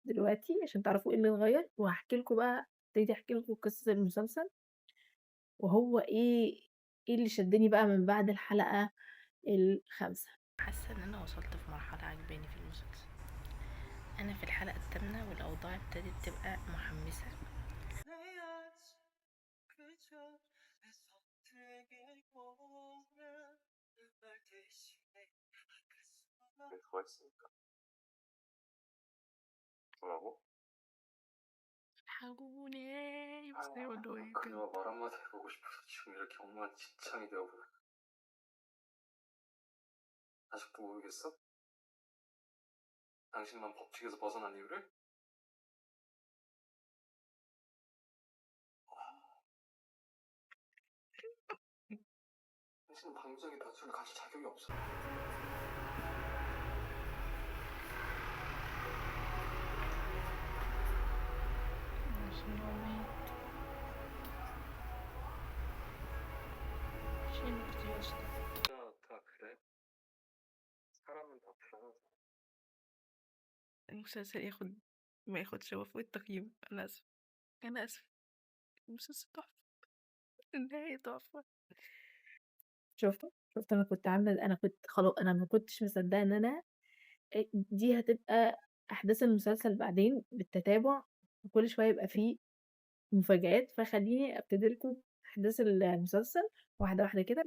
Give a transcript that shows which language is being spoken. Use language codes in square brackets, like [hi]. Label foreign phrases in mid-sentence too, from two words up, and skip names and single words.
[ar] دلوقتي عشان تعرفوا إيه اللي اتغيّر، وهاحكي لكم بقى ابتديت أحكي لكم قصة المسلسل، وهو إيه اللي شدّني بقى من بعد الحلقة الخامسة. حاسة إن أنا وصلت في مرحلة عاجباني في المسلسل. أنا في الحلقة التامنة والأوضاع ابتدت تبقى محمسة. [ko] 그랬으니까 뭐라고? [ar] الحقوني بس [ko] 난 [ar] يقولوا إيه كده. [ko] 그녀가 말 한마디 해보고 싶어서 지금 이렇게 엉망진창이 되어버려. 아직도 모르겠어? 당신만 법칙에서 벗어난 이유를? 당신은 방주장의 덫을 가질 자격이 없어. [ar] عشان هو مات. شيل الفيديو [ko] 다 그래? 사람은 다 불안하잖아. [ar] المسلسل ما ياخدش هو فوق التقييم. أنا آسفة، أنا آسفة. المسلسل تحفة، النهاية تحفة. شُفت أنا كنت أنا ما كنتش مصدقة إن أنا دي هتبقى أحداث المسلسل بعدين بالتتابع، وكل شوية يبقى في مفاجآت، فخلّيني أبتدي لكم أحداث المسلسل واحدة واحدة كده.